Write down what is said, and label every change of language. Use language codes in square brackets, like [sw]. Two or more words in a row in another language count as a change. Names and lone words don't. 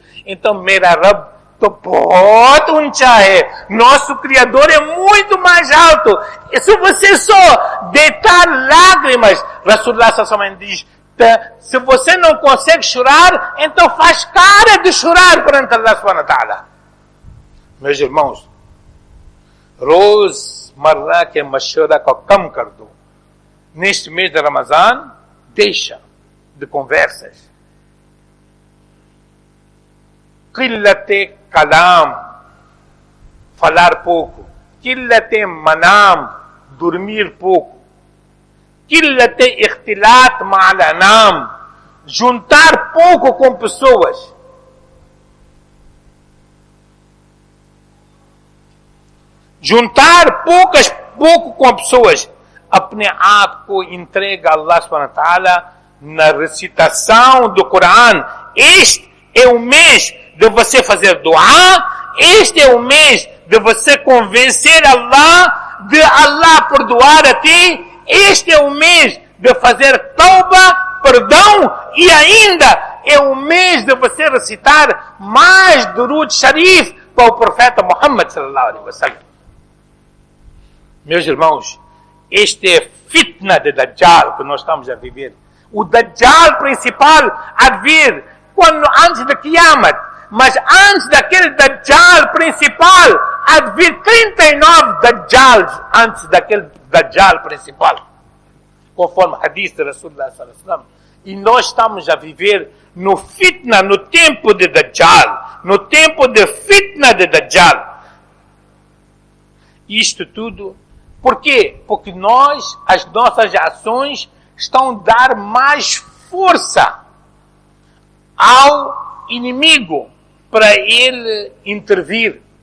[pt] Então, [ur] میرا رب, [pt] nosso Criador é muito mais alto. E se você só deitar lágrimas, Rasulullah sallallahu diz, se você não consegue chorar, então faz cara de chorar perante [ar] الله سبحانه وتعالى. [pt] Meus irmãos, [ur] روزمرہ کے مشورہ کو کم کر دو. [pt] Neste mês de Ramadã, deixa de conversas. [ur] قلت کلام, [pt] falar pouco. [ur] قلت منام, [pt] dormir pouco. [ur] قلت اختلاط مع الانام, [pt] juntar pouco com pessoas. Juntar pouco com pessoas. [ur] اپنے آپ کو [pt] entrega a [ar] الله سبحانه وتعالى [pt] na recitação do Coran. Este é o mês de você fazer dua. Este é o mês de você convencer Allah, de Allah perdoar a ti. Este é o mês de fazer tauba, perdão, e ainda é o mês de você recitar mais [ur] درود شریف [pt] para o profeta Muhammad [ar] صلى الله عليه وسلم. [pt] Meus irmãos, este é fitna de Dajjal que nós estamos a viver. O Dajjal principal a vir antes da Qiyamah. Mas antes daquele Dajjal principal, há de vir 39 Dajjals antes daquele Dajjal principal. Conforme hadith de Rasulullah [ar] صلى الله عليه وسلم. [pt] E nós estamos a viver no fitna, no tempo de Dajjal. No tempo de fitna de Dajjal. Isto tudo, por quê? Porque as nossas ações estão a dar mais força ao inimigo para ele intervir.